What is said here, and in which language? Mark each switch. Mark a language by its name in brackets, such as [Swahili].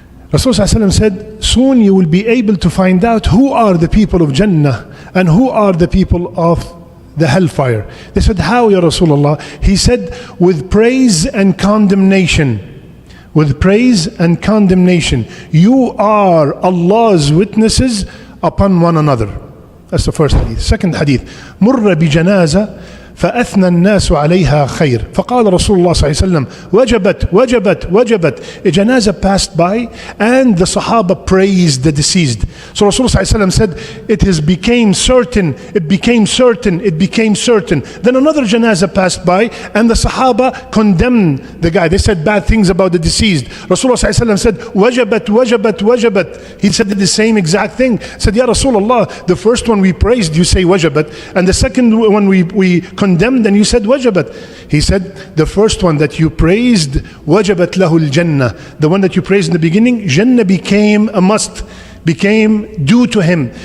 [English] Rasulullah said, soon you will be able to find out who are the people of Jannah and who are the people of the hellfire. They said, how, Ya Rasulullah? He said, with praise and condemnation. With praise and condemnation. You are Allah's witnesses upon one another. That's the first hadith. Second hadith. [Arabic] مر بجنازة فأثنى الناس عليها خير فقال رسول الله صلى الله عليه وسلم وجبت وجبت وجبت. [English] A janazah passed by and the Sahaba praised the deceased. So Rasulullah [Arabic] صلى الله عليه وسلم [English] said, it has became certain, it became certain, it became certain. Then another janazah passed by and the Sahaba condemned the guy. They said bad things about the deceased. Rasulullah [Arabic] صلى الله عليه وسلم [English] said [Arabic] وجبت وجبت وجبت. [English] He said the same exact thing. Said, Ya Rasulullah, the first one we praised, you say wajabat, and the second one we condemned and you said wajabat. He said, the first one that you praised, [Arabic] wajabat lahul jannah. [English] The one that you praised in the beginning, Jannah became a must, became due to him.